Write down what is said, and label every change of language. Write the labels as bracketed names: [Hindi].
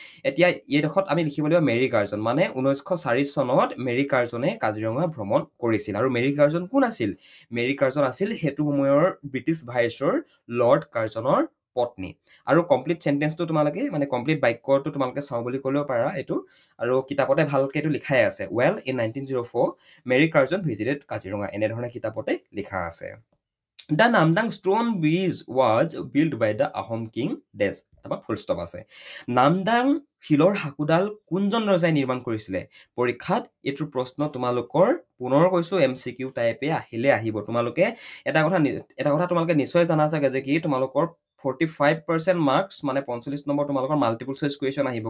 [Assamese] এতিয়া এইডোখৰত আমি লিখিব লাগিব মেৰী কাৰ্জন মানে 1904 চনত মেৰী কাৰ্জনে কাজিৰঙা ভ্ৰমণ কৰিছিল আৰু মেৰী কাৰ্জন কোন আছিল মেৰী কাৰ্জন আছিল সেইটো সময়ৰ ব্ৰিটিছ ভাইচৰ লৰ্ড কাৰ্জনৰ পত্নী আৰু কমপ্লিট চেণ্টেন্সটো তোমালোকে মানে কমপ্লিট বাক্যটো তোমালোকে চাওঁ বুলি ক'লেও পাৰা এইটো আৰু কিতাপতে ভালকৈ এইটো লিখাই আছে [English] well in 1904 Mary Curzon visited Kaziranga [Assamese] এনেধৰণে কিতাপতে লিখা আছে [English] The Namdang stone bridge was built by the Ahom king Des. [Assamese] তাৰপৰা ফুল ষ্টপ আছে। নামদাং শিলৰ সাঁকোডাল কোনজন ৰজাই নিৰ্মাণ কৰিছিলে? পৰীক্ষাত এইটো প্ৰশ্ন তোমালোকৰ পুনৰ কৈছো MCQ টাইপে আহিলে আহিব। তোমালোকে এটা কথা তোমালোকে নিশ্চয় জানা চাগে যে কি তোমালোকৰ 45% মাৰ্কছ মানে 45 নম্বৰ তোমালোকৰ [English] multiple choice question [Assamese] আহিব।